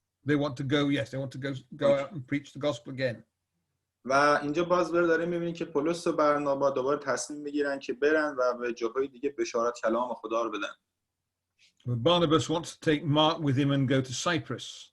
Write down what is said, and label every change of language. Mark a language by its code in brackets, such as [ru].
[en] They want to go, yes, they want to go out and preach the gospel again. [fa] و اینجا باز داریم می‌بینیم که پولس و برنابا دوباره تصمیم میگیرن که برن و به جاهای دیگه بشارت کلام خدا رو بدن. [en] Barnabas wants to take Mark with him and go to Cyprus.